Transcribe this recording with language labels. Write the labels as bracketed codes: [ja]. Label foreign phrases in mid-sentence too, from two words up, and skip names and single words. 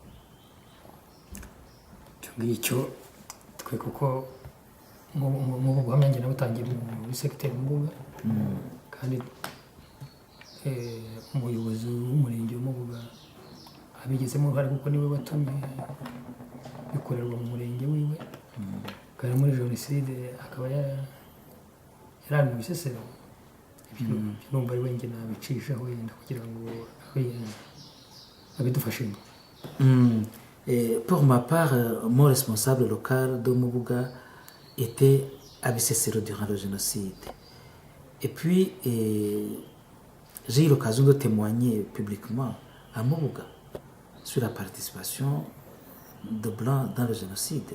[rw] Icyo twe kuko mu buhamya njye nabutangiye muri segiteri Mubuga kandi umuyobozi w'umurenge w'Umubuga abigizemo uruhare kuko niwe watumye bikorerwa mu murenge wiwe kandi muri jenoside akaba yari mu Bicécero. Numva ari we njye nabicishaho yenda kugira ngo abidufashemo. [fr] Pour ma part, mon responsable local de Mubuga était à Bicécero durant le génocide. Et puis, j'ai eu l'occasion de témoigner publiquement à Mubuga sur la participation de Blancs dans le génocide.